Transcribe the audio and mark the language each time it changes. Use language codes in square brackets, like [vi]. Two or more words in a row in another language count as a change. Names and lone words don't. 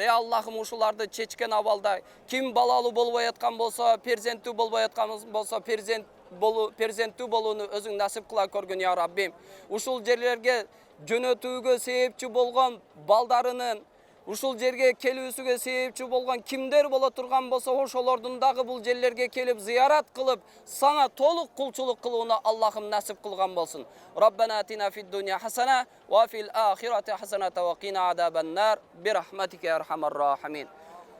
[ky] Аллахым, ушуларды чечкен абалда ким балалуу болбой аткан болсо, перзенттүү болбой аткан болсо, перзенттүү болууну өзүң насип кыла көргүн, [ar] يا ربي. [ky] Ушул жерлерге жөнөтүүгө себепчи болгон балдарынын ушул жерге келүүсүгө себепчи болгон кимдер боло турган болсо, ошолордун дагы бул жерлерге келип зыярат кылып, сага толук кулчулук кылууну Аллахым насип кылган болсун. [ar] ربنا آتنا في الدنيا حسنة وفي الآخرة حسنة وقنا عذاب النار برحمتك يا أرحم الراحمين.